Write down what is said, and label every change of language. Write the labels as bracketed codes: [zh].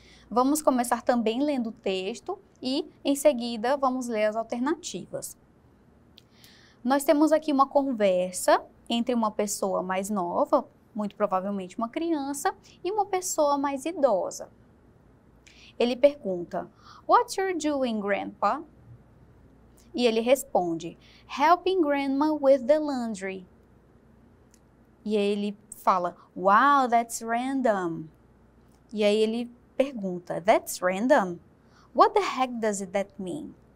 [pt] Vamos começar também lendo o texto e, em seguida, vamos ler as alternativas. Nós temos aqui uma conversa entre uma pessoa mais nova, muito provavelmente uma criança, e uma pessoa mais idosa. Ele pergunta, [en] "What you're doing, Grandpa?" [pt] E ele responde, [en] "Helping Grandma with the laundry." [pt] E aí ele fala, [en] "Wow, that's random." [pt] E aí ele pergunta, [en] "That's random? What the heck does that mean?"